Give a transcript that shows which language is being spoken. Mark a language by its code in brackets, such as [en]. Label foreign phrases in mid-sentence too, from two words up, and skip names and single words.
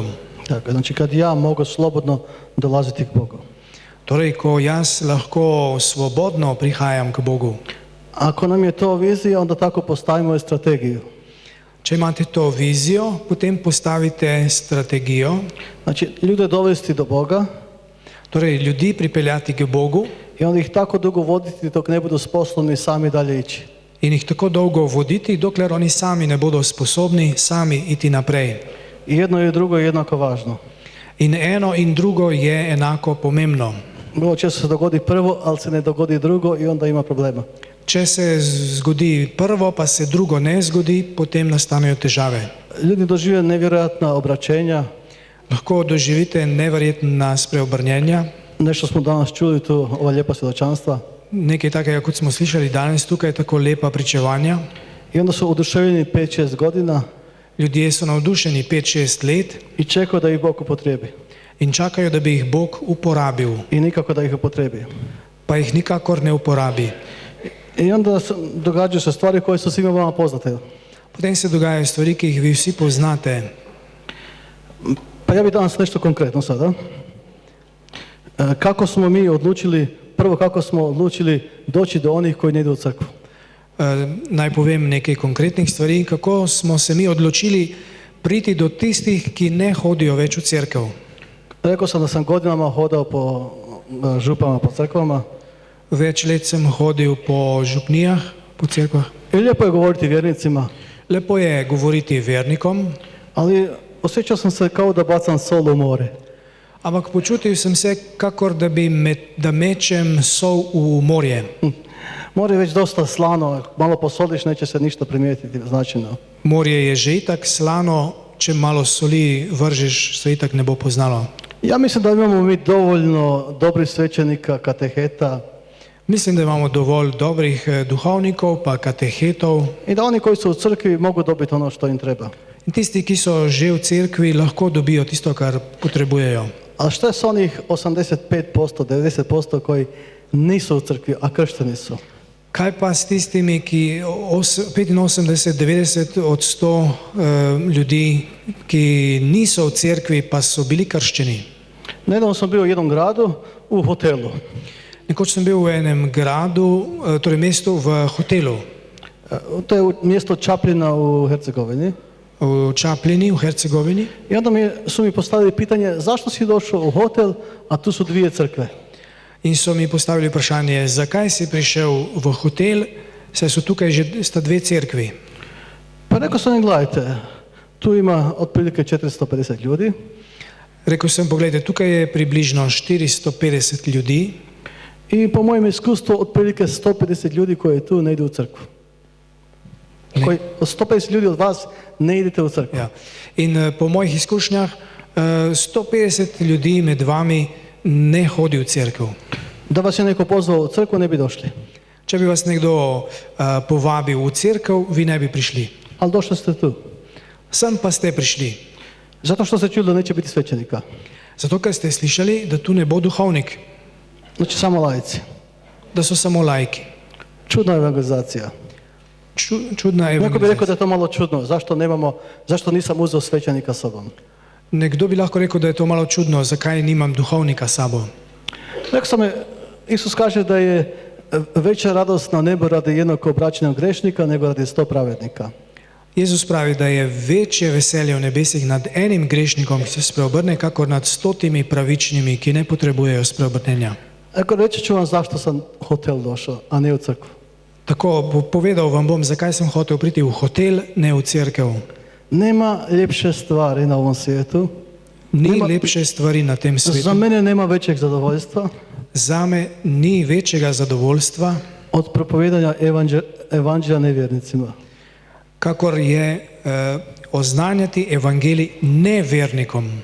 [hr] Tako, znači kad ja mogu slobodno dolaziti k Bogu. [sl] Torej, ko jaz lahko svobodno prihajam k Bogu. [hr] Ako nam je to vizija, onda tako postavimo i strategiju. [sl] Če imate to vizijo, potem postavite strategijo. [hr] Znači, ljude dovesti do Boga [sl] Torej, ljudi pripeljati k Bogu [hr] i onda ih tako dugo voditi dok ne budu sposobni sami dalje ići. [sl] in jih tako dolgo voditi, dokler oni sami ne bodo sposobni sami iti naprej. [hr] I jedno i drugo je jednako važno. [sl] In eno in drugo je enako pomembno. [hr] Vrlo često se dogodi prvo, ali se ne dogodi drugo i onda ima problema. [sl] Če se zgodi prvo, pa se drugo ne zgodi, potem nastanejo težave. [hr] Ljudi dožive nevjerojatna obraćenja. [sl] Lahko doživite neverjetna spreobrnjenja. [hr] Nešto smo danas čuli tu, ova lijepa svjedočanstva. [sl] Nekaj takega, kot smo slišali danes tukaj, tako lepa pričevanja. [hr] I onda su oduševljeni 5-6 godina [sl] Ljudje so navdušeni 5-6 let [hr] i čekaju da ih Bog upotrijebi. [sl] in čakajo, da bi jih Bog uporabil, [hr] I nikako da ih upotrijebi. [sl] pa jih nikakor ne uporabi. [hr] I onda događaju se stvari koje su svima vama poznate. [sl] Potem se dogajajo stvari, ki jih vi vsi poznate. [hr] Pa ja bih danas nešto konkretno sada. Kako smo mi odlučili, prvo kako smo odlučili doći do onih koji ne idu u crkvu. [sl] Naj povem nekaj konkretnih stvari, kako smo se mi odločili priti do tistih, ki ne hodijo več v cerkev. [hr] Rekao sam da sam godinama hodao po župama, po crkvama. [sl] Več let sem hodil po župnijah, po cerkvah. [hr] I lijepo je govoriti vjernicima, [sl] Lepo je govoriti vernikom, [hr] ali osjećao sam se kao da bacam sol u more. [sl] ampak počutil sem se, kakor da mečem sol v morje. [hr] More je već dosta slano, malo posoliš, neće se ništa primijetiti značajno. [sl] Morje je že itak slano, če malo soli vržeš, se itak ne bo poznalo. [hr] Ja mislim da imamo mi dovoljno dobrih svećenika, kateheta [sl] Mislim, da imamo dovolj dobrih duhovnikov, pa katehetov. [hr] i da oni koji su u crkvi mogu dobiti ono što im treba. [sl] In tisti, ki so že v cerkvi, lahko dobijo tisto, kar potrebujejo. [hr] A šta je s onih 85%, 90% koji nisu u crkvi, a kršteni su? [sl] Kaj pa s tistimi, ki 85-90% ljudi, ki niso v cerkvi, pa so bili krščeni? [hr] Nedavno sam bio u jednom gradu u hotelu. [sl] Nekoč sem bil v enem gradu, torej mestu v hotelu, [hr] To je mjesto Čapljina u Hercegovini. [sl] v Čapljini, v Hercegovini. [hr] I onda su mi postavili pitanje zašto si došao u hotel, a tu su 2 crkve. [sl] In so mi postavili vprašanje, zakaj si prišel v hotel, saj so tukaj že sta 2 cerkvi. [hr] Pa rekao sam im, gledajte, tu ima otprilike 450 ljudi. [sl] Rekel sem, pogledajte, tukaj je približno 450 ljudi [hr] I po mojem iskustvu otprilike 150 ljudi koji tu ne idu u crkvu. Ne. 150 ljudi od vas ne idete u crkvu. [sl] ja. In po mojih izkušnjah 150 ljudi med vami ne hodi v cerkev. [hr] Da vas je neko pozvao u crkvu ne bi došli. [sl] Če bi vas nekdo povabil v cerkev, vi ne bi prišli. [hr] Ali došli ste tu. [sl] Sem pa ste prišli. [hr] Zato što ste čuli da neće biti svećenika. [sl] Zato, ker ste slišali, da tu ne bo duhovnik, [hr] Znači samo laici. [sl] da so samo lajki. [hr] Čudna evangelizacija. [sl] čudna [hr] Neko bi rekao [sl] evangelizacija. [hr] da je to malo čudno, zašto nisam uzeo svećenika sobom? [sl] Nekdo bi lahko rekel, da je to malo čudno, zakaj nimam duhovnika s sabo. [hr] Rekao sam, Isus kaže da je veća radost na nebu radi jednog obraćenog grešnika nego radi 100 pravednika. [sl] Jezus pravi, da je večje veselje v nebesih nad enim grešnikom, ki se spreobrne, kakor nad 100 pravičnimi, ki ne potrebujejo spreobrnenja. [hr] Reći ću vam zašto sam u hotel došao, a ne u crkvu. [sl] Tako, povedal vam bom, zakaj sem hotel priti v hotel, ne v cerkev. [hr] Nema ljepše stvari na ovom svijetu. [sl] Ni lepše stvari na tem [hr] Za [sl] svetu. [hr] mene nema većeg zadovoljstva [sl] Zame ni večjega zadovoljstva, [hr] od propovedanja evanđelja nevjernicima. [sl] kakor je oznanjati evangelij nevernikom.